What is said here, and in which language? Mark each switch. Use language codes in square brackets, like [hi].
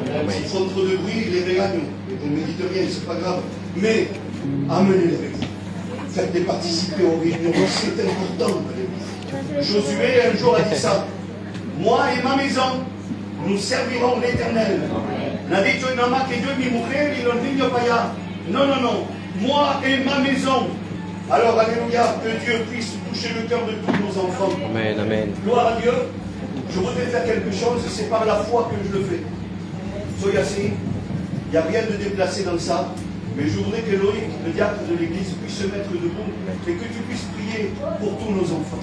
[fr] S'ils font trop de bruit, les regagnent. Et vous ne me dites rien, c'est pas grave. Mais amenez-les avec vous. Faites-les participer aux réunions, c'est important. Josué un jour a dit ça. Moi et ma maison, nous servirons l'Éternel. N'a dit [es] nada que yo y mi mujer y los niños para allá. [fr] Non, non, non. Moi et ma maison. Alors, alléluia, que Dieu puisse toucher le cœur de tous nos enfants. Amen, amen. Gloire à Dieu. Je voudrais faire quelque chose, c'est par la foi que je le fais. Soyez assis. Il n'y a rien de déplacé dans ça. Mais je voudrais que Loïc, le diacre de l'église, puisse se mettre debout et que tu puisses prier pour tous nos enfants.